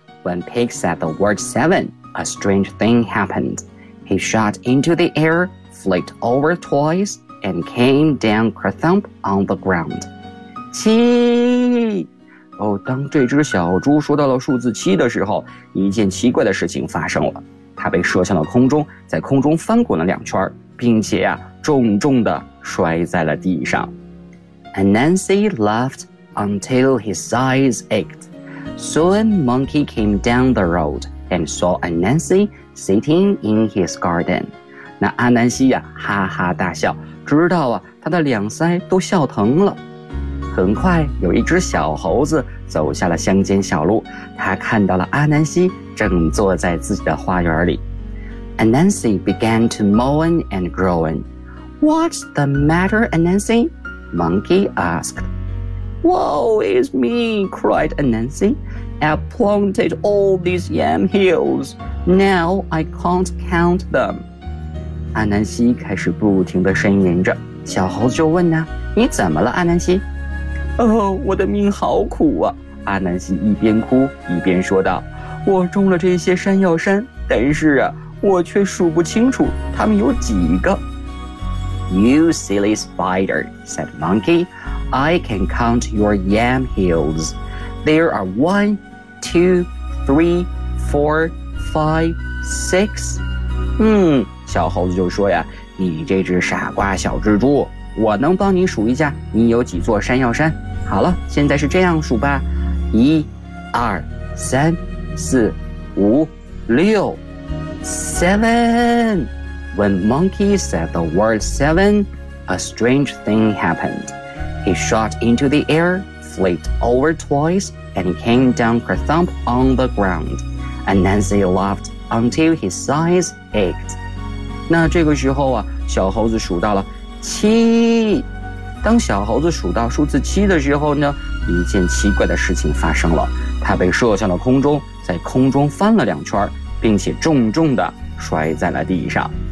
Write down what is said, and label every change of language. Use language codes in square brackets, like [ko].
[en] When Pig said the word 7, a strange thing happened. He shot into the air, flicked over twice, and came down kerthump on the ground. 7. [zh] 哦，当这只小猪说到了数字七的时候，一件奇怪的事情发生了。它被射向了空中，在空中翻滚了两圈，并且啊，重重地摔在了地上。 [en] Anansi laughed until his eyes ached. Soon Monkey came down the road and saw Anansi sitting in his garden. [zh] 那阿南西呀，哈哈大笑，直到啊，他的两腮都笑疼了。很快有一只小猴子走下了乡间小路，他看到了阿南西正坐在自己的花园里。 [en] Anansi began to moan and groan. What's the matter, Anansi? Monkey asked. Woe is me, cried Anansi. I've planted all these yam hills. Now I can't count them. [zh] 阿南西开始不停地呻吟着。小猴子就问呢，你怎么了，阿南西？哦，我的命好苦啊，阿南西一边哭一边说道，我种了这些山药山，但是啊，我却数不清楚它们有几个。 [en] You silly spider, said Monkey, I can count your yam hills. There are 1, 2, 3, 4, 5, 6. [zh] 小猴子就说呀，你这只傻瓜小蜘蛛，我能帮你数一下你有几座山药山。好了，现在是这样数吧，1, 2, 3, 4, 5, 6, 7. [en] When Monkey said the word 7, a strange thing happened. He shot into the air, flipped over twice, and came down kerthump on the ground. Anansi laughed until his eyes ached. [zh] 那这个时候啊，小猴子数到了7。当小猴子数到数字七的时候呢，一件奇怪的事情发生了，它被射向了空中，在空中翻了两圈，并且重重地摔在了地上。